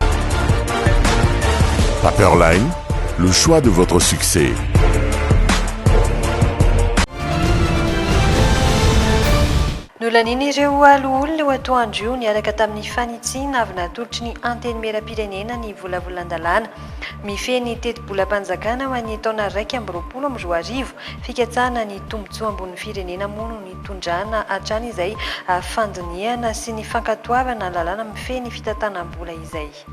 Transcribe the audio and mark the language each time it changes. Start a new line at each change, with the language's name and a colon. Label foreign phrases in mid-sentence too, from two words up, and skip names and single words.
French: Paperline, le choix de votre succès.
Malagasy: Nolaniny ireo aloholona ho atoandro niaraka tamin'ny fanitsiana avy natolotry ny antenimera-pirenena ny volavolan-dalàna mifeny teti-bolam-panjakana ho an'ny taona 2024 fikatsahana ny tombotsoa ambon'ny firenena mono ny tondrana hatrany izay fandiniana sy ny fankatoavana lalàna mifeny fitantanam-bola izay.